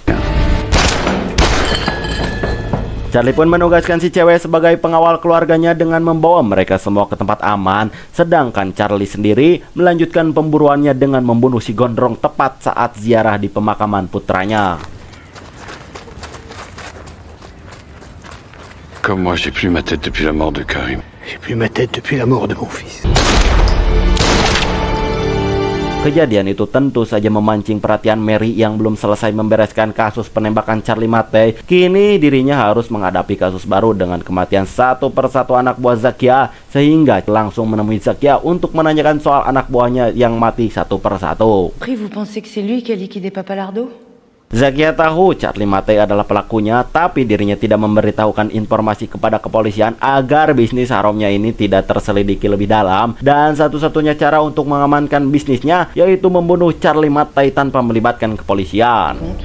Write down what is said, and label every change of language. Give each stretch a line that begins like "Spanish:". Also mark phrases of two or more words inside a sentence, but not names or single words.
Indonesian: Charlie pun menugaskan si cewek sebagai pengawal keluarganya dengan membawa mereka semua ke tempat aman. Sedangkan Charlie sendiri melanjutkan pemburuannya dengan membunuh si gondrong tepat saat ziarah di pemakaman putranya.
French: Comme moi, j'ai plus ma tête depuis la mort de Karim. J'ai plus ma tête depuis la mort de mon fils.
Indonesian: Kejadian itu tentu saja memancing perhatian Mary yang belum selesai membereskan kasus penembakan Charlie Mattei. Kini dirinya harus menghadapi kasus baru dengan kematian satu persatu anak buah Zakia, sehingga langsung menemui Zakia untuk menanyakan soal anak buahnya yang mati satu persatu.
French: Vous pensez que c'est lui qui a liquidé Papa Lardo?
Indonesian: Zakia tahu Charlie Mattei adalah pelakunya, tapi dirinya tidak memberitahukan informasi kepada kepolisian agar bisnis haramnya ini tidak terselidiki lebih dalam. Dan satu-satunya cara untuk mengamankan bisnisnya yaitu membunuh Charlie Mattei tanpa melibatkan kepolisian.